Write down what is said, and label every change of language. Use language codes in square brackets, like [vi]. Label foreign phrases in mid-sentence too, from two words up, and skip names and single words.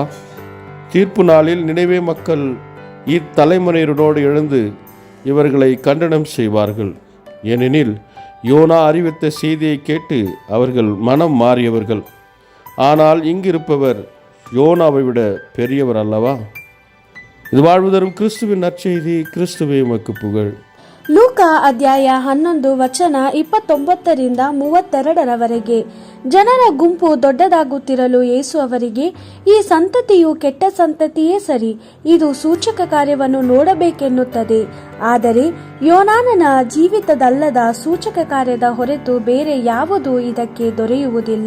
[ta] தீர்ப்பு நாளில் நினைவே மக்கள் இத்தலைமுறையினரோடு எழுந்து இவர்களை கண்டனம் செய்வார்கள். ஏனெனில் யோனா அறிவித்த செய்தியை கேட்டு அவர்கள் மனம் மாறியவர்கள். ஆனால் இங்கிருப்பவர் யோனாவை விட பெரியவர் அல்லவா? இது வாழ்வு தரும் கிறிஸ்துவின் நற்செய்தி. கிறிஸ்துவே உமக்கு புகழ். [kn] ಲೂಕ ಅಧ್ಯಾಯ 11 ವಚನ 29ರಿಂದ 32ರವರೆಗೆ. ಜನರ ಗುಂಪು ದೊಡ್ಡದಾಗುತ್ತಿರಲು ಯೇಸು ಅವರಿಗೆ, ಈ ಸಂತತಿಯು ಕೆಟ್ಟ ಸಂತತಿಯೇ ಸರಿ, ಇದು ಸೂಚಕ ಕಾರ್ಯವನ್ನು ನೋಡಬೇಕೆನ್ನುತ್ತದೆ. ಆದರೆ ಯೋನಾನನ ಜೀವಿತದಲ್ಲದ ಸೂಚಕ ಕಾರ್ಯದ ಹೊರತು ಬೇರೆ ಯಾವುದೂ ಇದಕ್ಕೆ ದೊರೆಯುವುದಿಲ್ಲ.